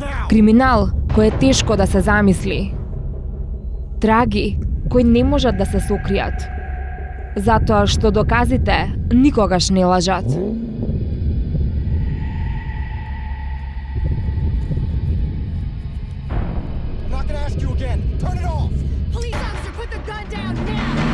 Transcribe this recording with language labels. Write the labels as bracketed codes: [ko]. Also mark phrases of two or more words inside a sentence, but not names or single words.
[mk] Криминал кој е тешко да се замисли. Траги кои не можат да се сокријат. Затоа што доказите никогаш не лажат. [en] I'm not gonna ask you again. Turn it off! Police officer, put the gun down now!